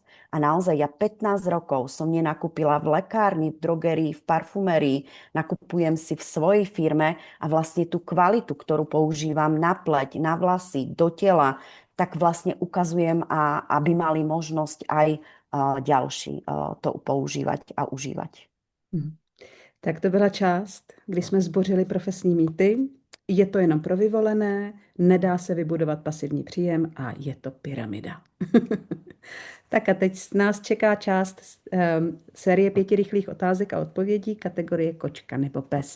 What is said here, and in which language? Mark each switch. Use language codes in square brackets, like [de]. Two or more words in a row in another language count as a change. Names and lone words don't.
[sk] A naozaj ja 15 rokov som nenakúpila v lekárni, v drogerii, v parfumerii, nakupujem si v svojej firme a vlastne tú kvalitu, ktorú používam na pleť, na vlasy, do tela, tak vlastne ukazujem, aby mali možnosť aj ďalší to používať a užívať. Mhm. [cs] Tak to byla část, kdy jsme zbořili profesní mýty. Je to jenom pro vyvolené, nedá se vybudovat pasivní příjem a je to pyramida. Tak a teď nás čeká část série 5 rychlých otázek a odpovědí kategorie kočka nebo pes.